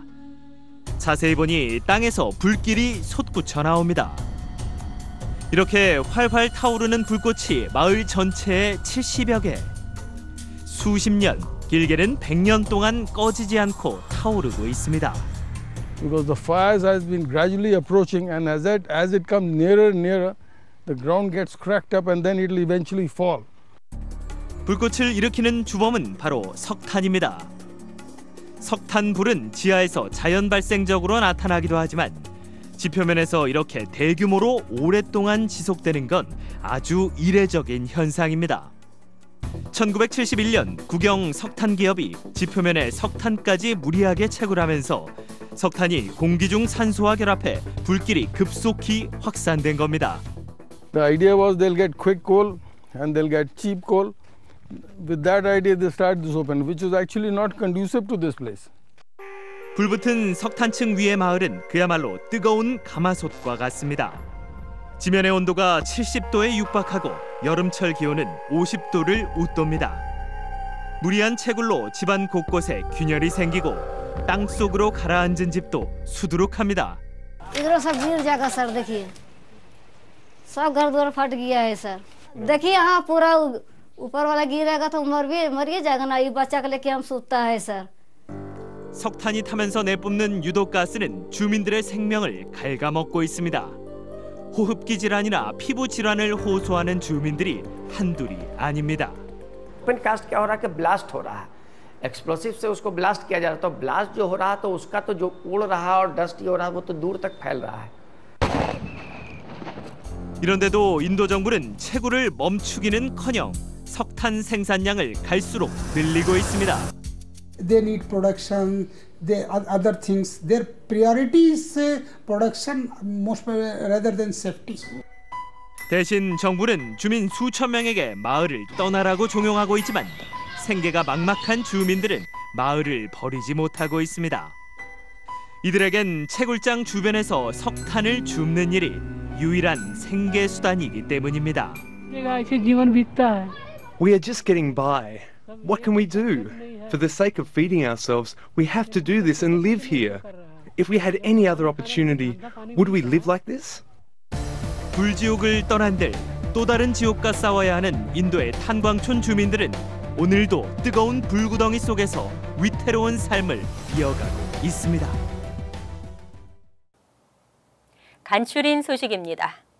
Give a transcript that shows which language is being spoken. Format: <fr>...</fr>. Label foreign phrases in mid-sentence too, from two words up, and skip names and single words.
<ko>자세히 보니 땅에서 불길이 솟구쳐 나옵니다. 이렇게 활활 타오르는 불꽃이 마을 전체에 70여 개. 수십 년, 길게는 100년 동안 꺼지지 않고 타오르고 있습니다.</ko> <en>because the fires has been gradually approaching, and as it comes nearer and nearer, the ground gets cracked up and then it will eventually fall.</en> <ko>불꽃을 일으키는 주범은 바로 석탄입니다. 석탄불은 지하에서 자연 발생적으로 나타나기도 하지만 지표면에서 이렇게 대규모로 오랫동안 지속되는 건 아주 이례적인 현상입니다. 1971년 국영 석탄 기업이 지표면에 석탄까지 무리하게 채굴하면서 석탄이 공기 중 산소와 결합해 불길이 급속히 확산된 겁니다.</ko> <en>The idea was they'll get quick coal and they'll get cheap coal. With that idea they started this open, which is actually not conducive to this place.</en> <ko>불붙은 석탄층 위의 마을은 그야말로 뜨거운 가마솥과 같습니다. 지면의 온도가 70도에 육박하고 여름철 기온은 50도를 웃돕니다. 무리한 채굴로 집안 곳곳에 균열이 생기고 땅속으로 가라앉은 집도 수두룩합니다.</ko> <hi>इधर सब गिर जाएगा सर, देखिए सब घर द्वार फट गया है सर. देखिए यहाँ पूरा ऊपर वाला गिरेगा तो मर जाएगा ना. ये बच्चा को लेके हम सूता है सर.</hi> <ko>석탄이 타면서 내뿜는 유독가스는 주민들의 생명을 갉아먹고 있습니다. 호흡기 질환이나 피부 질환을 호소하는 주민들이 한둘이 아닙니다.</ko> <en>open cast</en> <hi>क्या हो रहा है कि ब्लास्ट हो रहा है, एक्सप्लोसिव से उसको ब्लास्ट किया जा रहा है, तो ब्लास्ट जो हो रहा है तो उसका तो जो उड़ रहा है और डस्ट हो रहा है वो तो दूर तक फैल रहा है.</hi> <ko>이런데도 인도 정부는 채굴을 멈추기는커녕 석탄 생산량을 갈수록 늘리고 있습니다.</ko> <en>They need production, other things. Their priority is production most rather than safety.</en> <ko>대신 정부는 주민 수천 명에게 마을을 떠나라고 종용하고 있지만 생계가 막막한 주민들은 마을을 버리지 못하고 있습니다. 이들에겐 채굴장 주변에서 석탄을 줍는 일이 유일한 생계 수단이기 때문입니다.</ko> <en>We are just getting by. What can we do? For the sake of feeding ourselves, we have to do this and live here. If we had any other opportunity, would we live like this?</en> <ko>불지옥을 떠난들 또 다른 지옥과 싸워야 하는 인도의 탄광촌 주민들은 오늘도 뜨거운 불구덩이 속에서 위태로운 삶을 이어가고 있습니다. 간추린 소식입니다.</ko>